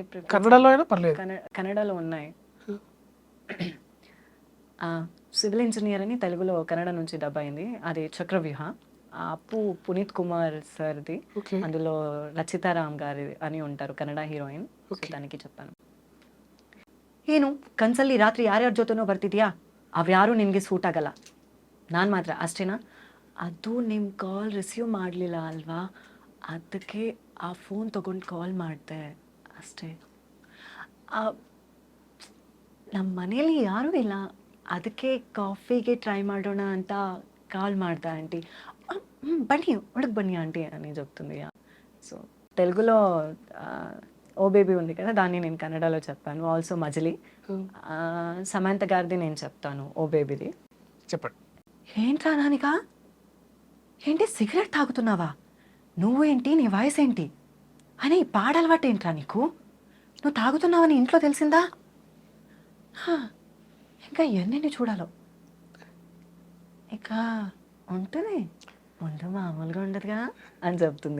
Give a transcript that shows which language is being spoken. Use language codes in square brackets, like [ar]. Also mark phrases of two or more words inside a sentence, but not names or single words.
[te] కన్నడలో అయినా పర్లేదు. కన్నడలో ఉన్నాయి. సివిల్ ఇంజనీర్ అని తెలుగులో కన్నడ నుంచి డబ్ అయింది. అది చక్రవ్యూహ. అప్పు పునీత్ కుమార్ సార్ది. అందులో రచితారామ్ గారి అని ఉంటారు కన్నడ హీరోయిన్. దానికి చెప్పాను, [kn] ಏನು ಕನ್ಸಲ್ಲಿ ರಾತ್ರಿ ಯಾರ್ಯಾರ ಜೊತೆನೋ ಬರ್ತಿದ್ಯಾ, ಅವ್ಯಾರು ನಿನಗೆ ಸೂಟ್ ಆಗಲ್ಲ, ನಾನು ಮಾತ್ರ ಅಷ್ಟೇನಾ. ಅದು ನಿಮ್ಮ ಕಾಲ್ ರಿಸೀವ್ ಮಾಡಲಿಲ್ಲ ಅಲ್ವಾ, ಅದಕ್ಕೆ ಆ ಫೋನ್ ತೊಗೊಂಡು ಕಾಲ್ ಮಾಡಿದೆ ಅಷ್ಟೇ. ನಮ್ಮ ಮನೇಲಿ ಯಾರೂ ಇಲ್ಲ, ಅದಕ್ಕೆ ಕಾಫಿಗೆ ಟ್ರೈ ಮಾಡೋಣ ಅಂತ ಕಾಲ್ ಮಾಡ್ದೆ ಆಂಟಿ. ಬನ್ನಿ ಒಳಗೆ [te] బన్నీ ఆంటీ అని చెప్తుంది. సో తెలుగులో ఓ బేబీ ఉంది కదా, దాన్ని నేను కన్నడలో చెప్పాను. ఆల్సో మజిలీ సమంత గారిది నేను చెప్తాను, ఓ బేబీది. చెప్పండి. ఏంట్రా నానిక, ఏంటి సిగరెట్ తాగుతున్నావా, నువ్వు ఏంటి, నీ వయసు ఏంటి అని పాడలవాటు ఏంట్రా నీకు, నువ్వు తాగుతున్నావని ఇంట్లో తెలిసిందా, ఇంకా ఎన్ని చూడాలో, ఇక ఉంటుంది ముందు మామూలుగా ఉండదుగా అని చెప్తుంది.